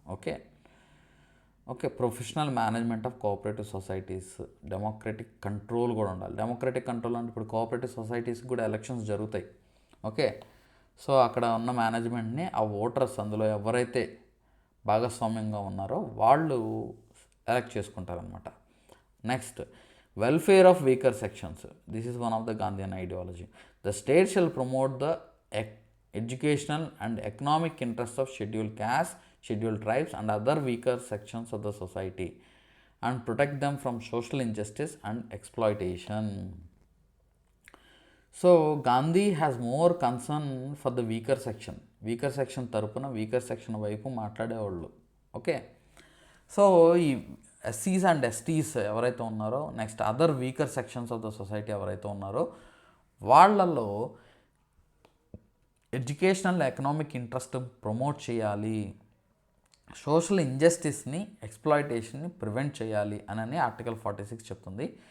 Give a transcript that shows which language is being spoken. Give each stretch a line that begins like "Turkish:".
Telugu: Okay okay professional management of cooperative societies, democratic control కూడా ఉండాలి. Democratic control అంటే ఇప్పుడు కోఆపరేటివ్ సొసైటీస్కి కూడా ఎలక్షన్స్ జరుగుతాయి. ఓకే, సో అక్కడ ఉన్న మేనేజ్మెంట్ని ఆ ఓటర్స్ అందులో ఎవరైతే భాగస్వామ్యంగా ఉన్నారో వాళ్ళు elect చేసుకుంటారనమాట.
English: Next, welfare of weaker sections. This is one of the Gandhian ideology. The state shall promote the educational and economic interest of scheduled caste, scheduled tribes and other weaker sections of the society and protect them from social injustice and exploitation. So Gandhi has more concern for the weaker section
Telugu: tarupuna weaker section వైపు మాట్లాడేవాళ్ళు. Okay, so ఈ ఎస్సీస్ and ఎస్టీస్ ఎవరైతే ఉన్నారో, next other weaker sections of the society ఎవరైతే ఉన్నారో వాళ్ళల్లో educational economic interest promote చేయాలి, social ఇంజస్టిస్ని ఎక్స్ప్లాయిటేషన్ని prevent చేయాలి అని ఆర్టికల్ 46 చెప్తుంది.